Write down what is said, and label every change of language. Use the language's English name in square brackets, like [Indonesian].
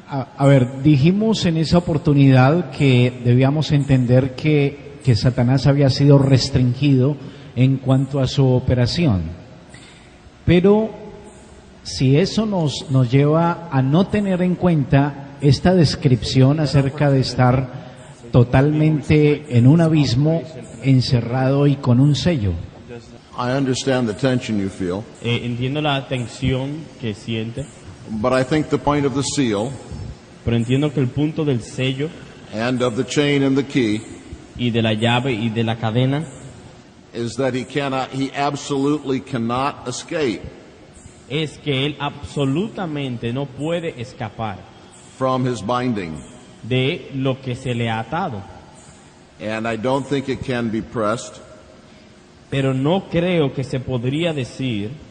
[Spanish] A ver, dijimos en esa oportunidad que debíamos entender que Satanás había sido restringido en cuanto a su operación. Pero si eso nos lleva a no tener en cuenta esta descripción acerca de estar totalmente en un abismo, encerrado y con un sello. [English] I understand the tension you feel, [Spanish] Entiendo la tensión que siente, [English] but I think the point of the seal [Spanish] pero entiendo que el punto del sello [English] and of the chain and the key [Spanish] y de la llave y de la cadena [English] is that he absolutely cannot escape [Spanish] es que él absolutamente no puede escapar [English] from his binding. [Spanish] de lo que se le ha atado. [English] And I don't think it can be pressed [Spanish] Pero no creo que se podría decir